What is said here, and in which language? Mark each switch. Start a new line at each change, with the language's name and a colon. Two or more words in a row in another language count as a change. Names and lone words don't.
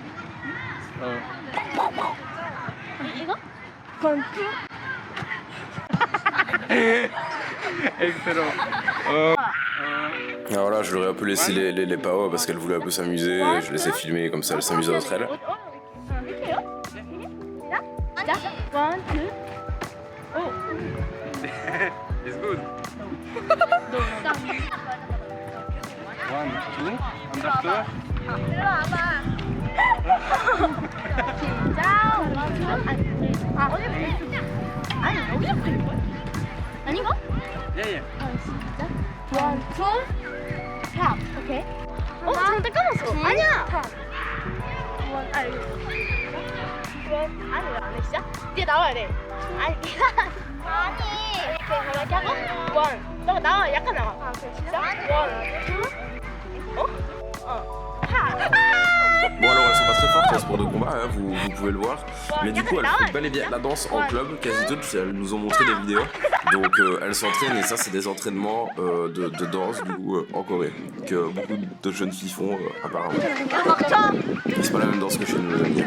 French: Excellent. Alors là, je leur ai un peu laissé les PAO parce qu'elles voulaient un peu s'amuser. Je les ai filmées comme ça, elles s'amusaient entre elles.
English: It's good. 1, 2. Under.
Korean: 아닌가?
English: Yeah.
Korean: 1, 2, 3. 오케이. 잠깐 까먹었어. 아니야. 아니 왜안 해 진짜? 뒤에 나와야 돼. 아니 이렇게 하고 1. 너 나와 약간 나와. 아 그래 진짜? 1, 2.
French: Bon alors elles sont pas très fortes en sport de combat, hein, vous pouvez le voir. Mais du coup elles font bel et bien la danse en club, quasi toutes, elles nous ont montré des vidéos. Donc elles s'entraînent et ça c'est des entraînements de danse du coup en Corée. Que beaucoup de jeunes filles font apparemment. Et c'est pas la même danse que chez nous les amis.